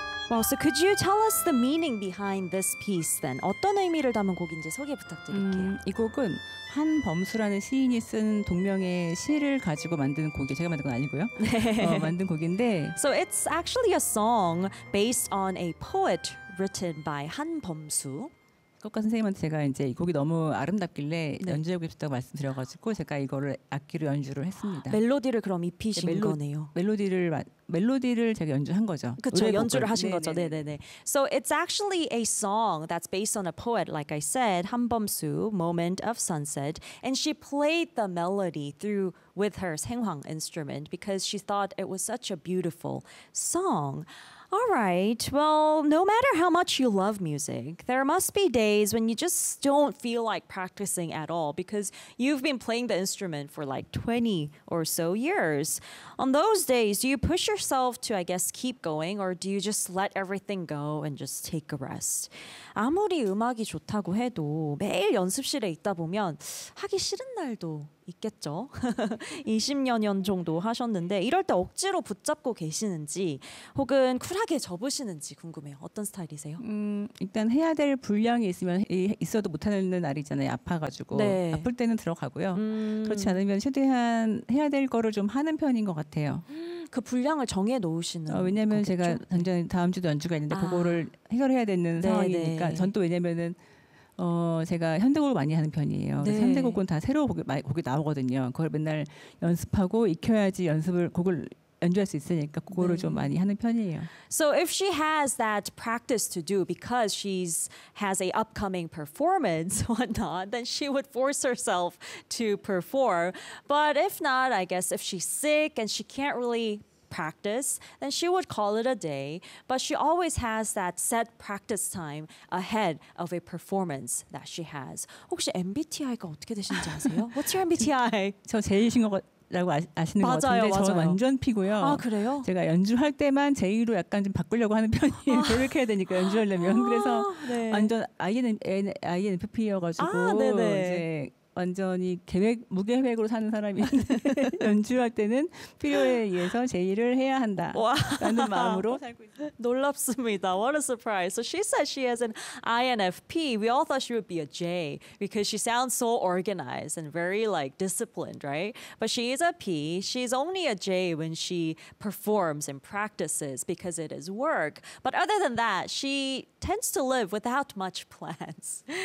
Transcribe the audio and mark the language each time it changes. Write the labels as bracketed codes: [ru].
[en] Well, so could you tell us the meaning behind this piece then? [ko] 어떤 의미를 담은 곡인지 소개 부탁드릴게요. 이 곡은 한범수라는 시인이 쓴 동명의 시를 가지고 만든 곡이에요. 제가 만든 건 아니고요. 만든 곡인데 [en] So it's actually a song based on a poet written by 한범수. [ko] 국가 선생님한테 제가 이제 이 곡이 너무 아름답길래 네. 연주하고 싶다고 말씀드려가지고 제가 이거를 악기로 연주를 했습니다. 멜로디를 그럼 입히신 네, 거네요. 멜로디를 제가 연주한 거죠. 그렇죠. 연주를 하신 네, 거죠. 네네네. 네, 네. [en] So it's actually a song that's based on a poet, like I said, 한범수, Moment of Sunset. And she played the melody through with her 생황 instrument because she thought it was such a beautiful song. All right. Well, no matter how much you love music, there must be days when you just don't feel like practicing at all because you've been playing the instrument for like 20 or so years. On those days, do you push yourself to, I guess, keep going or do you just let everything go and just take a rest? [ko] 아무리 음악이 좋다고 해도 매일 연습실에 있다 보면 하기 싫은 날도 있겠죠. 20여 년 정도 하셨는데 이럴 때 억지로 붙잡고 계시는지 혹은 쿨하게 접으시는지 궁금해요. 어떤 스타일이세요? 일단 해야 될 분량이 있으면 있어도 못하는 날이잖아요. 아파가지고 네. 아플 때는 들어가고요. 그렇지 않으면 최대한 해야 될 거를 좀 하는 편인 것 같아요. 그 분량을 정해놓으시는 왜냐하면 제가 당장 다음 주도 연주가 있는데 아. 그거를 해결해야 되는 네, 상황이니까 네. 전 또 왜냐면은 제가 현대곡을 많이 하는 편이에요. 네. 현대곡은 다 새로운 곡이 나오거든요. 그걸 맨날 연습하고 익혀야지 곡을 연주할 수 있으니까 그거를 네. 좀 많이 하는 편이에요. [en] So if she has that practice to do because she's has a upcoming performance or not, then she would force herself to perform. But if not, I guess if she's sick and she can't really practice, then she would call it a day, but she always has that set practice time ahead of a performance that she has. [ko] 혹시 MBTI가 어떻게 되시는지 아세요? [en] What's your MBTI? [ko] 저 J이신 거라고 아시는 거 같은데 맞아요. 저 완전 P고요. 아, 그래요? 제가 연주할 때만 J로 약간 좀 바꾸려고 하는 편이에요. 아. 노력해야 되니까 연주하려면. 아, 그래서 네. 완전 INFP여가지고 아, 네네. 이제 완전히 계획 무계획으로 사는 사람이었는데 연주할 때는 필요에 의해서 제의를 해야 한다라는 마음으로 살고 있어요. 놀랍습니다. [en] What a surprise. So she said she is an INFP. We all thought she would be a J because she sounds so organized and very like disciplined, right? But she is a P. She's only a J when she performs and practices because it is work. But other than that, she tends to live without much plans.